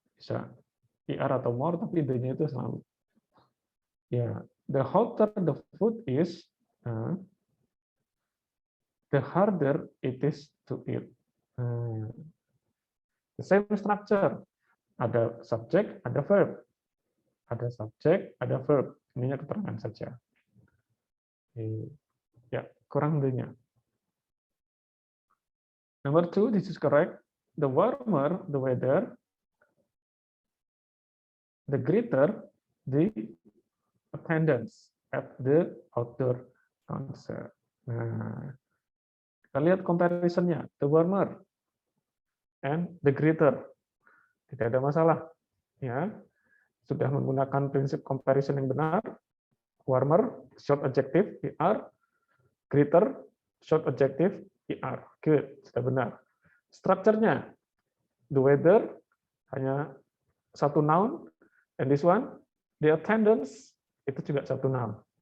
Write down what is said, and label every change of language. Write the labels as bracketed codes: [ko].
[id] Bisa ER atau more, tapi the-nya itu selalu. [en] Ya, the hotter the food is, the harder it is to eat. The same structure. [id] Ada subject, ada verb. Ada subject, ada verb. Ininya keterangan saja. Ya, kurang the-nya. [en] Number two, this is correct. The warmer the weather, the greater the attendance at the outdoor concert. [id] Nah, kita lihat comparison-nya. [en] The warmer and the greater. [id] Tidak ada masalah. Ya, sudah menggunakan prinsip comparison yang benar. [en] Warmer, short adjective, ER. Greater, short adjective, ER. [id] Good, sudah benar. Structure-nya, the weather, hanya satu noun, [en] and this one, [id] the attendance, itu juga satu noun.